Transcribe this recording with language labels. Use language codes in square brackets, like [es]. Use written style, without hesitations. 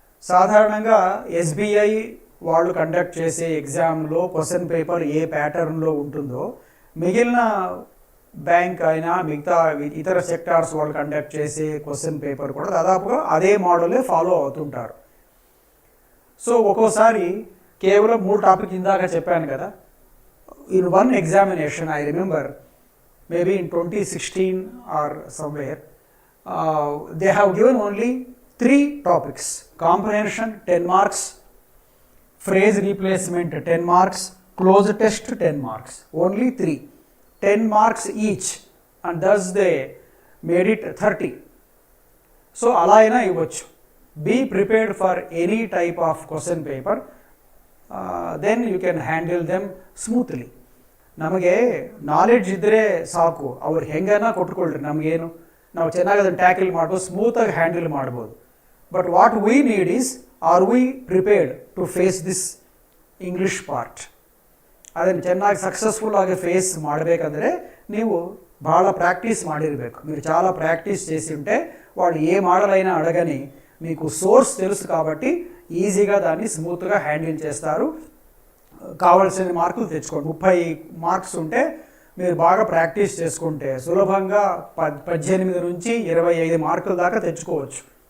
[te] సాధారణంగా SBI వాళ్ళు conduct చేసే ఎగ్జామ్లో క్వశ్చన్ పేపర్ ఏ ప్యాటర్న్లో ఉంటుందో, మిగిలిన బ్యాంక్ అయినా మిగతా ఇతర సెక్టార్స్ వాళ్ళు కండక్ట్ చేసే క్వశ్చన్ పేపర్ కూడా దాదాపుగా అదే మోడలే ఫాలో అవుతుంటారు. సో ఒక్కోసారి కేవలం 3 టాపిక్ ఇందాక చెప్పాను కదా. [en] In one examination, I remember, maybe in 2016 or somewhere, they have given only 3 topics. Comprehension 10 marks, phrase replacement 10 marks, close test 10 marks. Only 3. 10 marks each, and thus they made it 30. So, [te] ala aina ivvachu. [en] Be prepared for any type of question paper. Then you can handle them smoothly. [kn] ನಮಗೆ knowledge ಇದ್ದರೆ ಸಾಕು, ಅವ್ರು ಹೆಂಗನ ಕೊಟ್ಕೊಳ್ರಿ, ನಮಗೇನು, ನಾವು ಚೆನ್ನಾಗಿ ಅದನ್ನು tackle ಮಾಡ್ಬೋದು, ಸ್ಮೂತಾಗಿ ಹ್ಯಾಂಡಲ್ ಮಾಡ್ಬೋದು. [en] But what we need is, are we prepared to face this English part? [kn] ಅದನ್ನು ಚೆನ್ನಾಗಿ ಸಕ್ಸಸ್ಫುಲ್ ಆಗಿ ಫೇಸ್ ಮಾಡಬೇಕಂದ್ರೆ ನೀವು ಭಾಳ ಪ್ರಾಕ್ಟೀಸ್ ಮಾಡಿರಬೇಕು. [te] మీరు చాలా ప్రాక్టీస్ చేసి ఉంటే వాళ్ళు ఏ మోడల్ అయినా అడగని మీకు సోర్స్ తెలుసు కాబట్టి ఈజీగా దాన్ని స్మూత్గా హ్యాండిల్ చేస్తారు. కావాల్సిన మార్కులు తెచ్చుకోండి. 30 మార్క్స్ ఉంటే మీరు బాగా ప్రాక్టీస్ చేసుకుంటే సులభంగా 18 నుంచి 25 మార్కుల దాకా తెచ్చుకోవచ్చు.